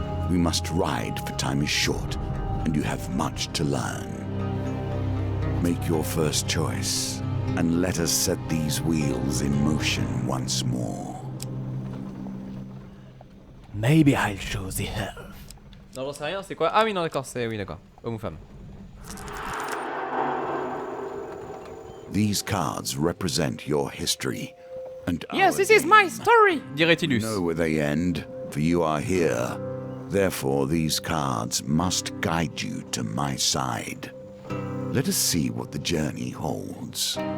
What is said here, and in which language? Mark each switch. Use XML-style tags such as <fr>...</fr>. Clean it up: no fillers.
<en>We must ride, for time is short, and you have much to learn. Make your first choice, and let us set these wheels in motion once more. Maybe I'll choose the hell.</en> <fr>Non, j'en sais rien, c'est quoi? Ah oui, non, d'accord, c'est... Oui, d'accord. Homme ou femme.</fr> <en>These cards represent your history. And yes, this is my story, dirait-il. You know where they end, for you are here. Therefore, these cards must guide you to my side. Let us see what the journey holds.</en>